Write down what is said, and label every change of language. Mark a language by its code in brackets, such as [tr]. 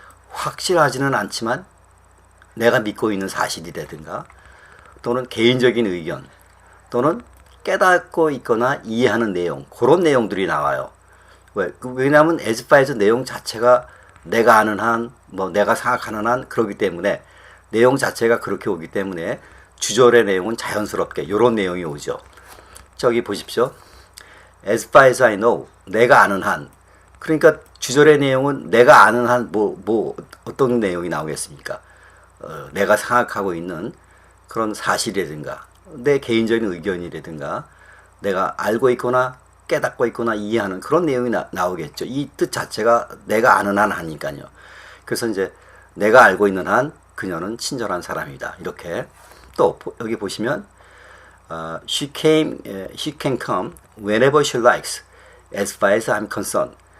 [ko] 확실하지는 않지만 내가 믿고 있는 사실이라든가 또는 개인적인 의견 또는 깨닫고 있거나 이해하는 내용, 그런 내용들이 나와요. 왜? 왜냐하면 as far as 내용 자체가 내가 아는 한, 뭐 내가 생각하는 한 그러기 때문에 내용 자체가 그렇게 오기 때문에 주절의 내용은 자연스럽게 이런 내용이 오죠. 저기 보십시오. [en] as far as I know, 내가 아는 한. [ko] 그러니까 주절의 내용은 내가 아는 한 어떤 내용이 나오겠습니까? 내가 생각하고 있는 그런 사실이라든가 내 개인적인 의견이라든가 내가 알고 있거나 깨닫고 있거나 이해하는 그런 내용이 나오겠죠. 이 뜻 자체가 내가 아는 한 하니까요. 그래서 이제 내가 알고 있는 한 그녀는 친절한 사람이다. [en] 이렇게 또 여기 보시면 she can come whenever she likes as far as I'm concerned.